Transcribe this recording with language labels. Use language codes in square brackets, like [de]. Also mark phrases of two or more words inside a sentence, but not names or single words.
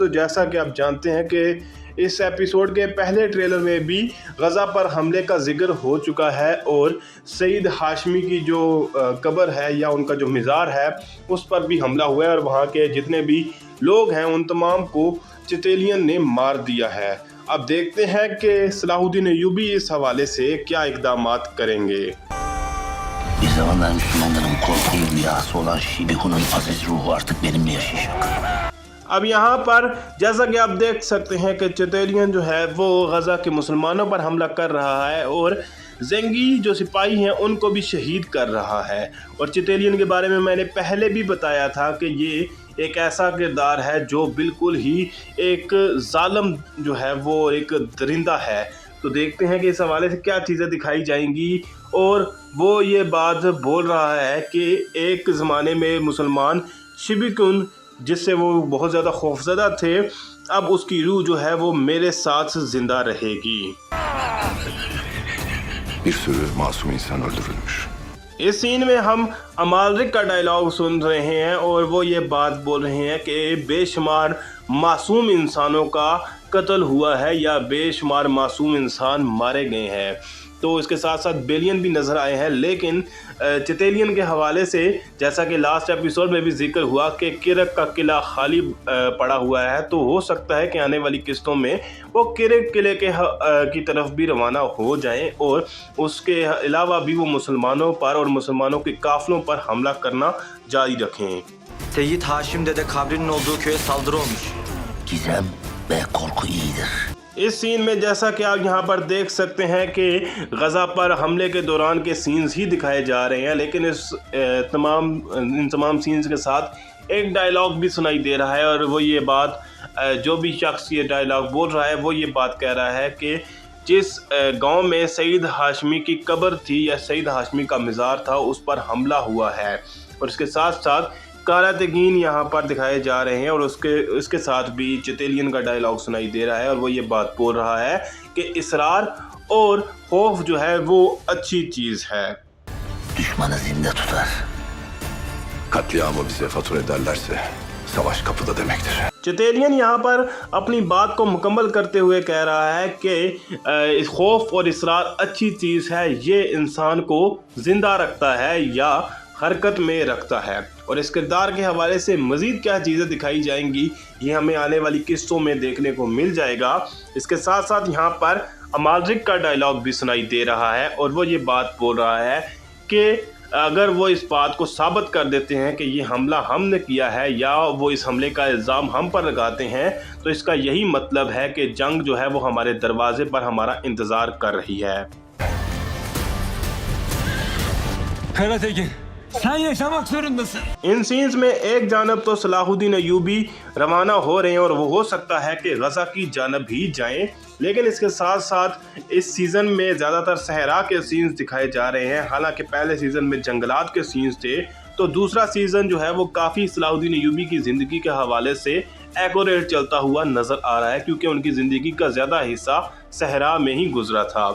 [ur] تو جیسا کہ آپ جانتے ہیں کہ اس ایپیسوڈ کے پہلے ٹریلر میں بھی غزہ پر حملے کا ذکر ہو چکا ہے اور سید ہاشمی کی جو قبر ہے یا ان کا جو مزار ہے اس پر بھی حملہ ہوا ہے اور وہاں کے جتنے بھی لوگ ہیں ان تمام کو چتیلین نے مار دیا ہے. اب دیکھتے ہیں کہ صلاح الدین ایوبی اس حوالے سے کیا اقدامات کریں گے. [tr] Bir zamanlar Müslümanların korku rüyası olan Şibiku'nun aziz ruhu artık benimle yaşayacak। [ur] اب یہاں پر جیسا کہ آپ دیکھ سکتے ہیں کہ چتیلین جو ہے وہ غزہ کے مسلمانوں پر حملہ کر رہا ہے اور زنگی جو سپاہی ہیں ان کو بھی شہید کر رہا ہے. اور چتیلین کے بارے میں میں نے پہلے بھی بتایا تھا کہ یہ ایک ایسا کردار ہے جو بالکل ہی ایک ظالم جو ہے وہ ایک درندہ ہے. تو دیکھتے ہیں کہ اس حوالے سے کیا چیزیں دکھائی جائیں گی۔ اور وہ یہ بات بول رہا ہے کہ ایک زمانے میں مسلمان شبیکن جس سے وہ بہت زیادہ خوفزدہ تھے، اب اس کی روح جو ہے وہ میرے ساتھ زندہ رہے گی. [tr] Bir sürü masum insan öldürülmüş। [ur] اس سین میں ہم عمالک کا ڈائیلاگ سن رہے ہیں اور وہ یہ بات بول رہے ہیں کہ بے شمار معصوم انسانوں کا قتل ہوا ہے یا بے شمار معصوم انسان مارے گئے ہیں. تو اس کے ساتھ ساتھ بیلین بھی نظر آئے ہیں، لیکن چتیلین کے حوالے سے جیسا کہ [en] last episode [ur] میں بھی ذکر ہوا کہ کرک کا قلعہ خالی پڑا ہوا ہے، تو ہو سکتا ہے کہ آنے والی قسطوں میں وہ کرک قلعے کے کی طرف بھی روانہ ہو جائیں اور اس کے علاوہ بھی وہ مسلمانوں پر اور مسلمانوں کے قافلوں پر حملہ کرنا جاری رکھیں. [tr] Seyyid Haşim Dede kabrinin olduğu köye saldırı olmuş। Gizem ve korku iyidir। [ur] اس سین میں جیسا کہ آپ یہاں پر دیکھ سکتے ہیں کہ غزہ پر حملے کے دوران کے سینز ہی دکھائے جا رہے ہیں، لیکن ان تمام سینز کے ساتھ ایک ڈائیلاگ بھی سنائی دے رہا ہے اور وہ یہ بات جو بھی شخص یہ ڈائیلاگ بول رہا ہے وہ یہ بات کہہ رہا ہے کہ جس گاؤں میں سید ہاشمی کی قبر تھی یا سید ہاشمی کا مزار تھا اس پر حملہ ہوا ہے. اور اس کے ساتھ ساتھ قراتگین یہاں پر دکھائے جا رہے ہیں اور اس کے ساتھ بھی چتیلین کا ڈائیلاگ سنائی دے رہا ہے اور وہ یہ بات بول رہا ہے کہ اسرار اور خوف جو ہے وہ اچھی چیز ہے. [tr] Düşmanı zinde tutar। Katliamı bize fatura ederlerse savaş kapıda demektir। [ur] چتیلین یہاں پر اپنی بات کو مکمل کرتے ہوئے کہہ رہا ہے کہ خوف اور اسرار اچھی چیز ہے، یہ انسان کو زندہ رکھتا ہے یا حرکت میں رکھتا ہے. اور اس کردار کے حوالے سے مزید کیا چیزیں دکھائی جائیں گی یہ ہمیں آنے والی قسطوں میں دیکھنے کو مل جائے گا. اس کے ساتھ ساتھ یہاں پر عمالک کا ڈائیلاگ بھی سنائی دے رہا ہے اور وہ یہ بات بول رہا ہے کہ اگر وہ اس بات کو ثابت کر دیتے ہیں کہ یہ حملہ ہم نے کیا ہے یا وہ اس حملے کا الزام ہم پر لگاتے ہیں تو اس کا یہی مطلب ہے کہ جنگ جو ہے وہ ہمارے دروازے پر ہمارا انتظار کر رہی ہے. [tr] Sen yaşamak zorundasın। [ur] ان سینز میں ایک جانب تو صلاح الدین ایوبی روانہ ہو رہے ہیں اور وہ ہو سکتا ہے کہ غزہ کی جانب ہی جائیں لیکن اس کے ساتھ ساتھ اس سیزن میں زیادہ تر صحرا کے سینز دکھائے جا رہے ہیں. حالانکہ پہلے سیزن میں جنگلات کے سینز تھے، تو دوسرا سیزن جو ہے وہ کافی صلاح الدین ایوبی کی زندگی کے حوالے سے ایکیوریٹ چلتا ہوا نظر آ رہا ہے، کیونکہ ان کی زندگی کا زیادہ حصہ صحرا میں ہی گزرا تھا.